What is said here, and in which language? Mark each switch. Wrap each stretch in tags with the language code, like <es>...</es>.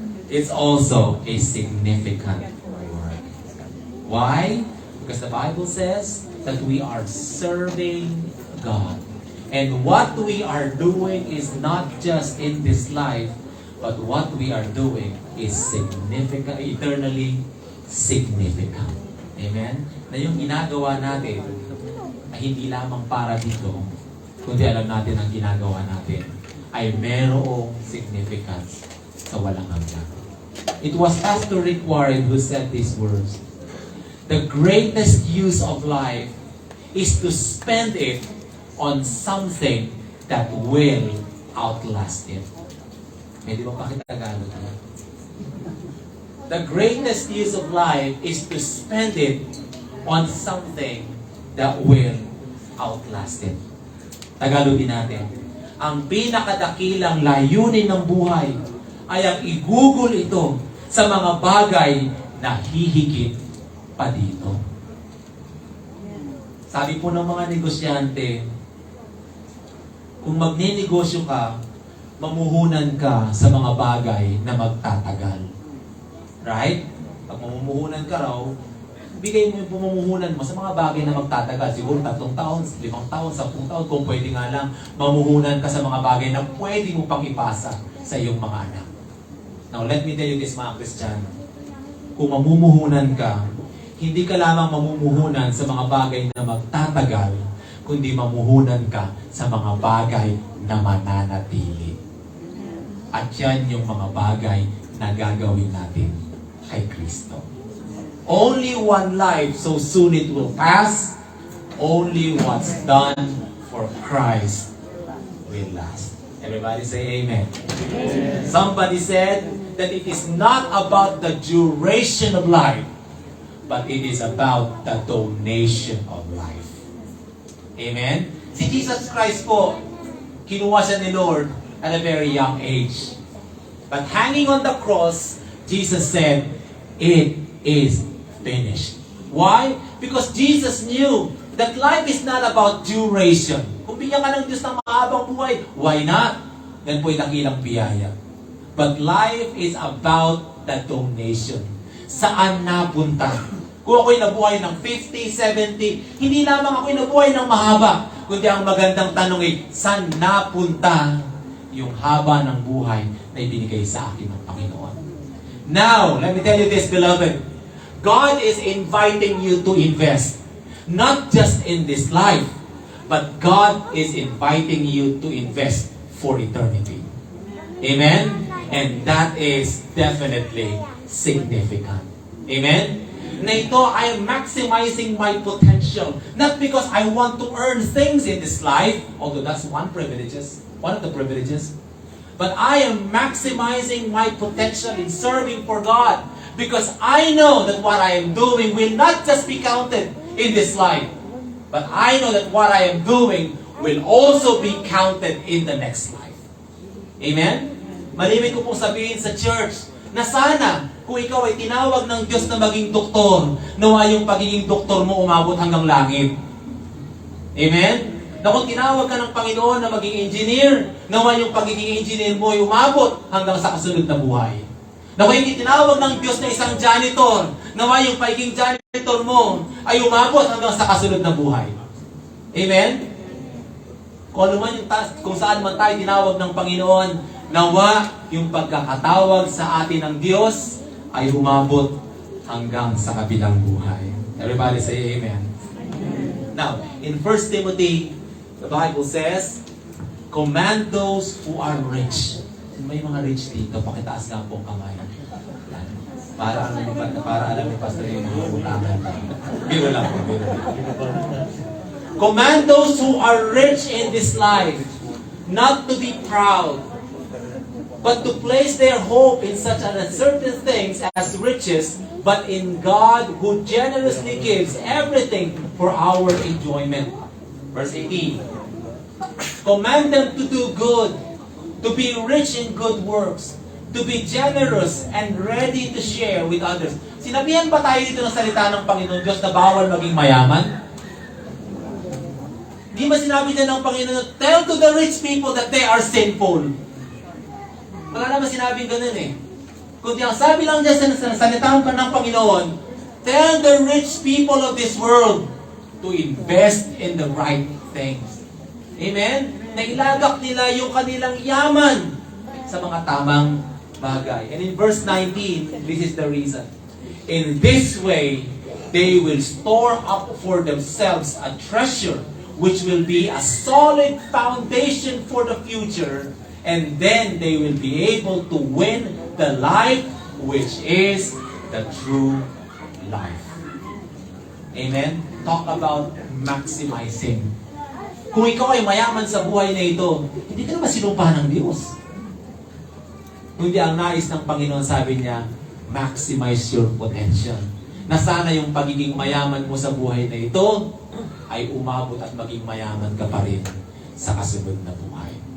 <en>It's also a significant work. Why? Because the Bible says that we are serving God. And what we are doing is not just in this life, but what we are doing is significant, eternally significant. Amen?</en> <tl>Na yung ginagawa natin ay hindi lamang para dito, kundi alam natin ang ginagawa natin ay merong significance sa walang hanggan.</tl> <en>It was Pastor Rick Warren who said these words. The greatest use of life is to spend it on something that will outlast it.</en> <tl>Pwede mo pakitagalog na?</tl> <en>The greatest use of life is to spend it on something that will outlast it.</en> <tl>Tagalogin natin. Ang pinakadakilang layunin ng buhay ay ang igugol ito sa mga bagay na hihigit pa dito. Sabi po ng mga negosyante, kung magninegosyo ka, mamuhunan ka sa mga bagay na magtatagal.</tl> <en>Right?</en> <tl>Pag mamumuhunan ka raw, bigay mo yung pumumuhunan mo sa mga bagay na magtatagal. Siguro 3 taon, 5 taon, 10 taon, kung pwede nga lang, mamuhunan ka sa mga bagay na pwede mo pang ipasa sa iyong mga anak.</tl> <en>Now, let me tell you this,</en> <tl>mga Kristiyano. Kung mamumuhunan ka, hindi ka lamang mamumuhunan sa mga bagay na magtatagal, kundi mamuhunan ka sa mga bagay na mananatili. At yan yung mga bagay na gagawin natin kay Kristo.</tl> <en>Only one life, so soon it will pass. Only what's done for Christ will last. Everybody say amen. Amen. Somebody said that it is not about the duration of life, but it is about the donation of life. Amen?</en> <tl>Si Jesus Christ po, kinuha siya ni Lord</tl> <en>at a very young age. But hanging on the cross, Jesus said, it is finished. Why? Because Jesus knew that life is not about duration.</en> <tl>Kung bigyan ka ng Diyos ng mahabang buhay,</tl> <en>why not?</en> <tl>Yan po'y dakilang biyaya.</tl> <en>But life is about the donation.</en> <tl>Saan napunta? Kung ako'y nabuhay ng 50, 70, hindi lamang ako'y nabuhay ng mahaba, kundi ang magandang tanong ay, saan napunta yung haba ng buhay na ibinigay sa akin ng Panginoon?</tl> <en>Now, let me tell you this, beloved. God is inviting you to invest. Not just in this life, but God is inviting you to invest for eternity. Amen? And that is definitely significant. Amen?</en> <tl>Na ito,</tl> <en>I am maximizing my potential. Not because I want to earn things in this life, although that's one of the privileges. But I am maximizing my potential in serving for God. Because I know that what I am doing will not just be counted in this life. But I know that what I am doing will also be counted in the next life. Amen?</en> <tl>Malimit ko pong sabihin sa church na sana kung ikaw ay tinawag ng Diyos na maging doktor, nawa yung pagiging doktor mo umabot hanggang langit. Amen? Na kung tinawag ka ng Panginoon na maging engineer, nawa yung pagiging engineer mo ay umabot hanggang sa kasunod na buhay. Na kung hindi tinawag ng Diyos na isang janitor, nawa yung pagiging janitor mo ay umabot hanggang sa kasunod na buhay. Amen? Kung saan man tayo tinawag ng Panginoon, nawa yung pagkakatawag sa atin ng Diyos ay umabot hanggang sa kabilang buhay.</tl> <en>Everybody say amen. Now, in 1 Timothy, the Bible says, command those who are rich.</en> <tl>May mga rich dito, pakitaas nga po ang kamay. Para alam ni Pastor yung mga utangan. Biro lang po, biro.</tl> <en>Command those who are rich in this life not to be proud, but to place their hope in such uncertain things as riches, but in God who generously gives everything for our enjoyment. Verse 18. Command them to do good, to be rich in good works, to be generous and ready to share with others.</en> <tl>Sinabihan ba tayo dito ng salita ng Panginoon Diyos na bawal maging mayaman? Di ba sinabi niya ng Panginoon,</tl> <en>tell to the rich people that they are sinful?</en> <tl>Wala naman sinabing ganun eh. Kundi ang sabi lang dyan sa salita ng Panginoon,</tl> <en>Tell the rich people of this world to invest in the right things. Amen?</en> <tl>Nailagak nila yung kanilang yaman sa mga tamang bagay.</tl> <en>And in verse 19, this is the reason. In this way, they will store up for themselves a treasure which will be a solid foundation for the future, and then they will be able to win the life which is the true life. Amen? Talk about maximizing.</en> <tl>Kung ikaw ay mayaman sa buhay na ito, hindi ka naman sinumpahan ng Diyos. Hindi ang nais ng Panginoon, sabi niya,</tl> <en>maximize your potential.</en> <tl>Na sana yung pagiging mayaman mo sa buhay na ito ay umabot at maging mayaman ka pa rin sa kasunod na buhay.</tl>